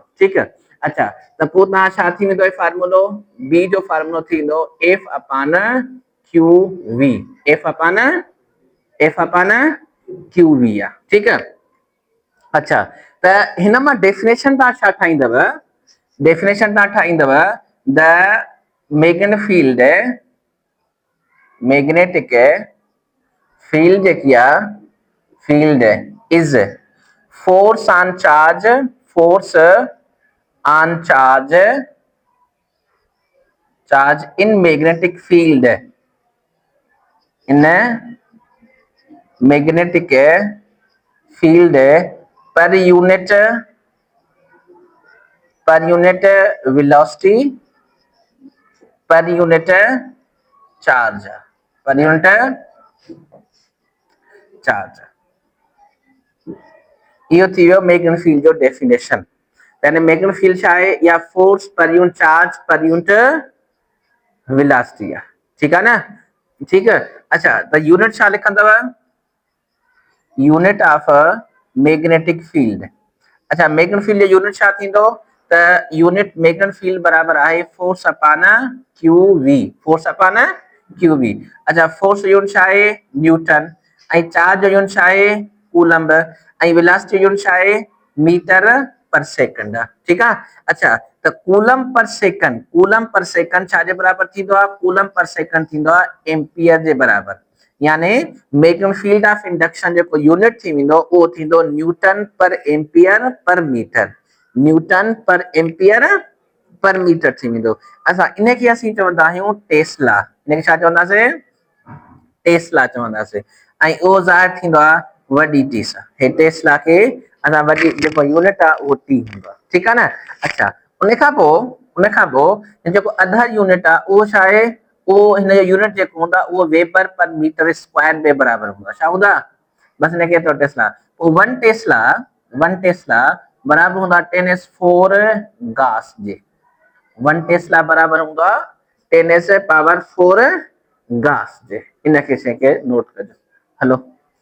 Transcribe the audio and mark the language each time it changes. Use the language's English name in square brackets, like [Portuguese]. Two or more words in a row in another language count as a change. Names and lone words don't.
[Hindi] ठीक है। [Sindhi] अच्छा त पोइ तव्हां छा थी वेंदो फार्मूलो, बी जो फार्मूलो थींदो [English] F upon q v, F upon q v [Sindhi] आहे। [Hindi] ठीक है। [Sindhi] अच्छा त हिन मां डेफिनेशन तव्हां छा ठाहींदव, डेफिनेशन तव्हां ठाहींदव [English] the magnetic field [Sindhi] जेकी आहे, [English] field is force on charge, force on charge, charge in magnetic field, in magnetic field per unit velocity, per unit charge, per unit charge. [Sindhi] यो थी वियो [English] magnetic field [Sindhi] जो डेफिनेशन। यानी [English] magnetic field [Sindhi] छा आहे, [English] या force per unit charge per unit velocity आहे। [Hindi] ठीक है ना। ठीक है। अच्छा [Sindhi] त यूनिट छा लिखंदव, [English] unit of magnetic field. [Sindhi] अच्छा [English] magnetic field [Sindhi] जो यूनिट छा थींदो, त [English] unit magnetic field [Sindhi] बराबर आहे [English] force upon q v, force upon q v. [Sindhi] अच्छा फोर्स जो यूनिट छा आहे न्यूटन, ऐं चार्ज जो यूनिट छा आहे कूलम्ब, ऐं वेलोसिटी जो यूनिट छा आहे [English] meter per second. [Sindhi] ठीक आहे। अच्छा त [English] coulomb per second, coulomb per second [Sindhi] छा जे बराबर थींदो आहे, [English] coulomb per second [Sindhi] थींदो आहे एम्पियर जे बराबर। यानी [English] magnetic field of induction [Sindhi] जो यूनिट थी वेंदो उहो थींदो [English] newton per ampere per meter, newton per ampere per meter [Sindhi] थी वेंदो। असां इन खे असीं चवंदा आहियूं टेस्ला, इन खे छा चवंदासीं, टेस्ला चवंदासीं। ऐं उहो ज़ाहिर थींदो आहे वॾी टी सां, हे टेस्ला खे असां वॾी जेको यूनिट आहे उहो टी हूंदो आहे। ठीकु आहे न। अच्छा उन खां पोइ जेको अधु यूनिट आहे उहो छा आहे, उहो हिन जो यूनिट जेको हूंदा उहो [English] weber per meter square [Sindhi] जे बराबर हूंदा। छा हूंदा, बस हिनखे तो टेस्ला। [English] one tesla [Sindhi] बराबर हूंदा 10⁴ गास जे, 1 टेस्ला बराबर हूंदा 10⁴ गास जे। इन खे शइ खे नोट कजो। हलो